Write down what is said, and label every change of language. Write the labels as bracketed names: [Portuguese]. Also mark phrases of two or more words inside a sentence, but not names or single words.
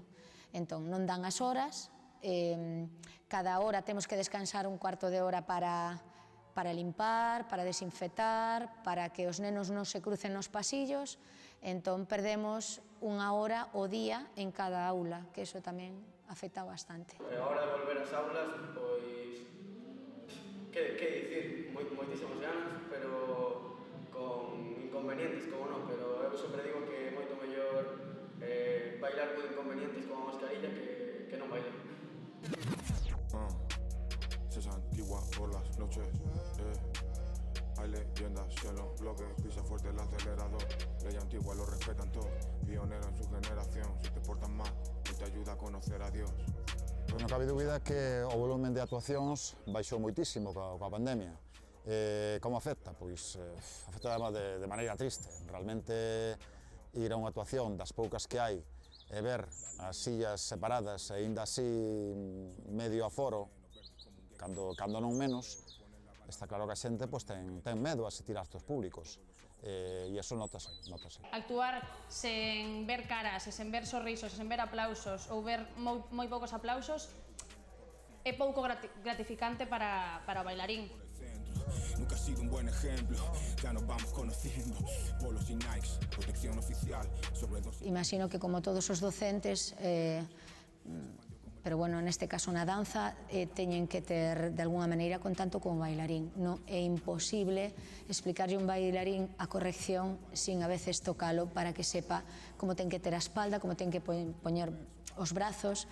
[Galician] Entón, non dan as horas, cada hora temos que descansar un cuarto de hora para limpar, para desinfectar, para que os nenos non se crucen nos pasillos, entón perdemos unha hora ao día en cada aula, que iso tamén afecta bastante. A hora de volver ás aulas, pois, que dicir, moitísimas ganas, pero con inconvenientes, como non, pero eu sempre digo que é moito mellor bailar con inconvenientes con a mascarilla que non bailar. [Spanish] Es antigua por las noches, hay leyendas en los bloques, pisa fuerte el acelerador, ley antigua lo respetan todos, pionero en su generación, si te portas mal, él te ayuda a conocer a Dios. [Galician] Pois non cabe dúbida que o volumen de actuacións baixou moitísimo coa pandemia. Como afecta? Pois afecta de maneira triste. Realmente ir a unha actuación das poucas que hai e ver as sillas separadas e ainda así medio aforo, cando non menos, está claro que a xente ten medo a asistir a actos públicos e iso notase. Actuar sen ver caras, sen ver sorrisos, sen ver aplausos ou ver moi poucos aplausos é pouco gratificante para o bailarín. [Spanish] Nunca ha sido un buen ejemplo, ya nos vamos conociendo, polos y Nikes, protección oficial sobre dos... [Galician] Imagino que como todos os docentes, pero bueno, neste caso na danza, teñen que ter de alguna maneira contacto con o bailarín. Non é imposible explicarlle un bailarín a corrección sin a veces tocalo para que sepa como ten que ter a espalda, como ten que poñer os brazos.